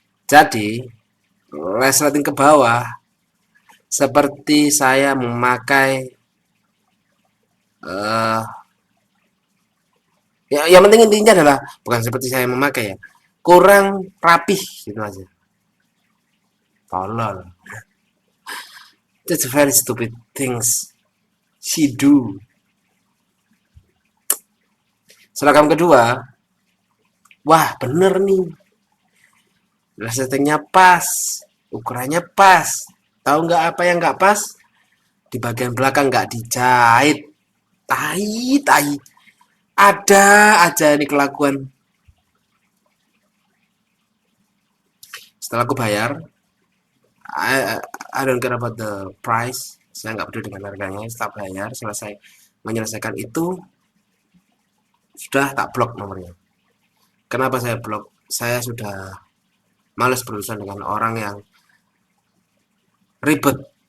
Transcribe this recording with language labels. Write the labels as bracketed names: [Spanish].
[Indonesian] Jadi, resleting ke bawah seperti saya memakai ya yang penting intinya adalah bukan seperti saya memakai ya, kurang rapih gitu aja. Tolol. [English] That's very stupid things she do. [Indonesian] Seragam kedua, wah bener nih, resletingnya pas, ukurannya pas. Tahu nggak apa yang nggak pas? Di bagian belakang nggak dijahit. Tai. Ada aja ini kelakuan. Setelah aku bayar, [English] I don't care about the price. [Indonesian] Saya nggak peduli dengan harganya. Setelah bayar, selesai menyelesaikan itu, sudah tak blok nomornya. Kenapa saya blok? Saya sudah males berurusan dengan orang yang ribet.